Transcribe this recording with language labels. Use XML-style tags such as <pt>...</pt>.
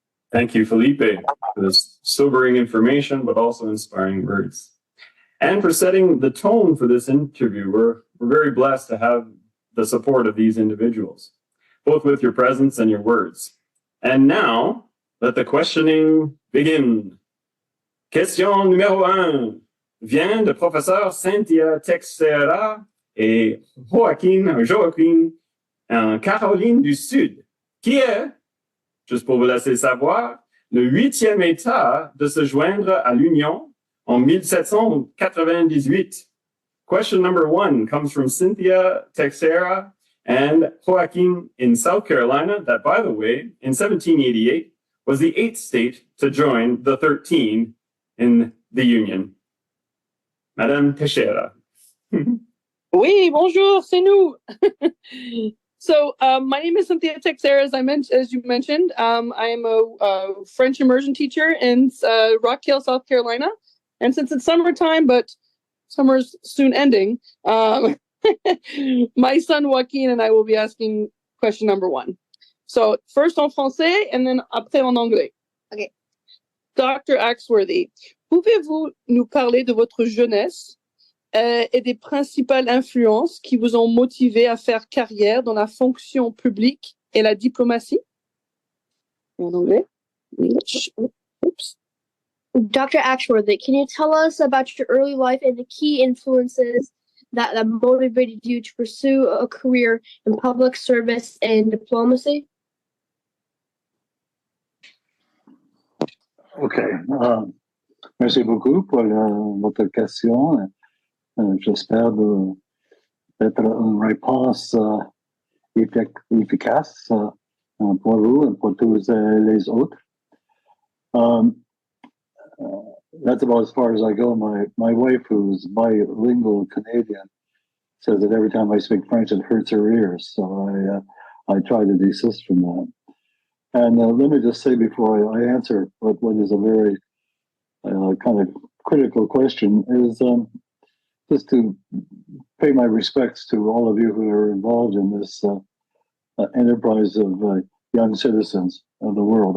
<en>Thank you, Filipe, for this sobering information, but also inspiring words. And for setting the tone for this interview. We're very blessed to have the support of these individuals, both with your presence and your words. And now, let the questioning begin.</en> <fr>Question numéro 1 vient de professeur Cynthia Texera et Joaquin en Caroline du Sud, qui est, juste pour vous laisser savoir, le 8e État de se joindre à l'Union en 1798.</fr> <en>Question number 1 comes from Cynthia Texera and Joaquin in South Carolina, that, by the way, in 1788, was the 8th state to join the 13 in the Union. Madame Texera.</en> <fr>Oui, bonjour, c'est nous.</fr> <en>So my name is Cynthia Texera, as you mentioned. I am a French immersion teacher in Rock Hill, South Carolina. And since it's summertime, but summer's soon ending, my son Joaquin and I will be asking question number 1. So first</en> <fr>en français</fr> <en>and then</en> <fr>après en anglais.</fr> <en>Okay. Dr.</en> <fr>Axworthy, pouvez-vous nous parler de votre jeunesse et des principales influences qui vous ont motivé à faire carrière dans la fonction publique et la diplomatie? En anglais.</fr> <en>English. Oops. Dr. Axworthy, can you tell us about your early life and the key influences that motivated you to pursue a career in public service and diplomacy? Okay.</en> <fr>Merci beaucoup pour votre question. J'espère d'être une réponse efficace pour vous et pour tous les autres.</fr> <en>That's about as far as I go. My wife, who's bilingual Canadian, says that every time I speak French, it hurts her ears. So I try to desist from that. And let me just say before I answer what is a very kind of critical question is just to pay my respects to all of you who are involved in this enterprise of young citizens of the world.</en>